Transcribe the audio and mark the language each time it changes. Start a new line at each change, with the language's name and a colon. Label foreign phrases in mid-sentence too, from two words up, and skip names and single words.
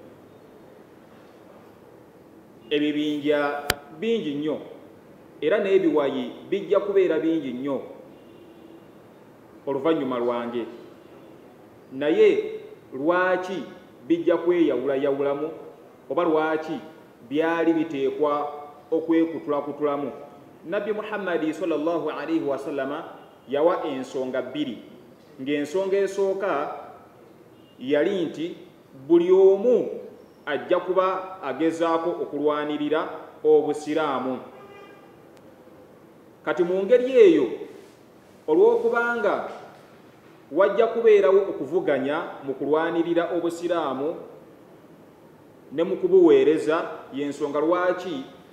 Ganda: ebibinja bingi nnyo era n'ebiwayi bijja kubeera bingi nnyo oluvannyuma lwange. Naye lwaki bijja kweyawulayawulamu oba lwaki byali biteekwa okwekutulakutulamu? Nabbi Muhammadi
Arabic: صلى الله عليه وسلم
Ganda: yawa ensonga bbiri, ng'ensonga esooka yali nti buli omu ajja kuba agezaako okulwanirira obusiraamu. Kati mu ngeri eyo, olw'okubanga wajja kubeerawo okuvuganya mu kulwanirira obusiraamu ne mu kubuweereza, y'ensonga lwaki